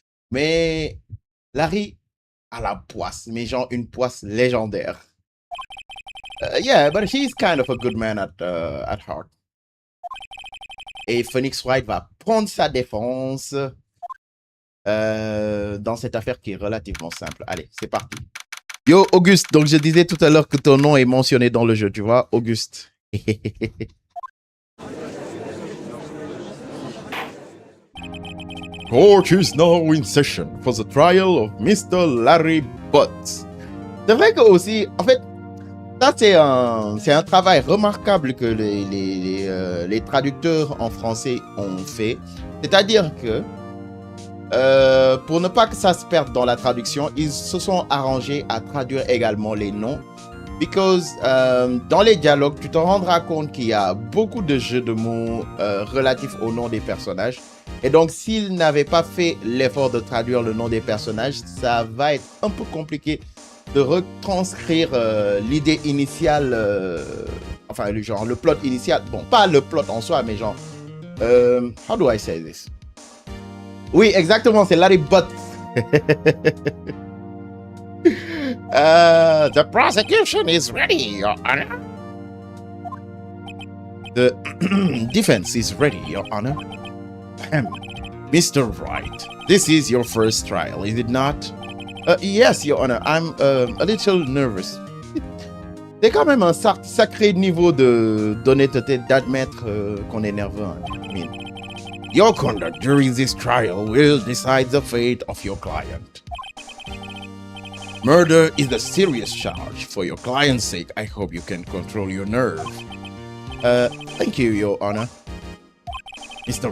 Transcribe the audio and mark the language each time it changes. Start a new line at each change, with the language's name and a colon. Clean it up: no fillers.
French: Mais Larry a la poisse, mais genre une poisse légendaire.
English: Yeah, but he's kind of a good man at heart.
French: Et Phoenix Wright va prendre sa défense dans cette affaire qui est relativement simple. Allez, c'est parti. Yo, Auguste, donc je disais tout à l'heure que ton nom est mentionné dans le jeu, tu vois, Auguste.
English: Court is now in session for the trial of Mr. Larry Butts.
French: C'est vrai que aussi, en fait, ça c'est un travail remarquable que les traducteurs en français ont fait. C'est-à-dire que pour ne pas que ça se perde dans la traduction, ils se sont arrangés à traduire également les noms.
English: Because
French: dans les dialogues, tu te rendras compte qu'il y a beaucoup de jeux de mots relatifs au nom des personnages. Et donc, s'ils n'avaient pas fait l'effort de traduire le nom des personnages, ça va être un peu compliqué de retranscrire l'idée initiale, enfin, genre le plot initial. Bon, pas le plot en soi, mais genre,
English: how do I say this?
French: Oui, exactement, c'est Larry Butts.
English: The prosecution is ready, Your Honor. The defense is ready, Your Honor. Mr. Wright, this is your first trial, is it not? Yes, Your Honor, I'm a little nervous.
French: C'est quand même un sacré niveau d'honnêteté d'admettre qu'on est nerveux. Hein.
English: I mean, your conduct during this trial will decide the fate of your client. Murder is a serious charge. For your client's sake, I hope you can control your nerve. Thank you, Your Honor. Mr.